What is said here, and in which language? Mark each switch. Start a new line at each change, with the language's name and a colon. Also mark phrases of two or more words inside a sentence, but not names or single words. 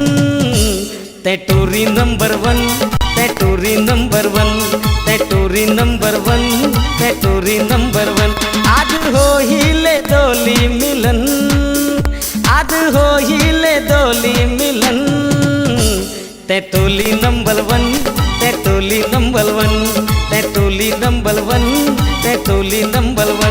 Chhattisgarhi: ते टूरी
English: number one,
Chhattisgarhi: ते टूरी
English: number one,
Chhattisgarhi: ते टूरी
English: number one,
Chhattisgarhi: ते टूरी
English: number one.
Chhattisgarhi: आज हो ही ले दोली मिलन, आज हो ही ले दोली मिलन। ते टोली
English: number one,
Chhattisgarhi: ते टोली
English: number one,
Chhattisgarhi: ते टोली
English: number one,
Chhattisgarhi: ते टोली
English: number one.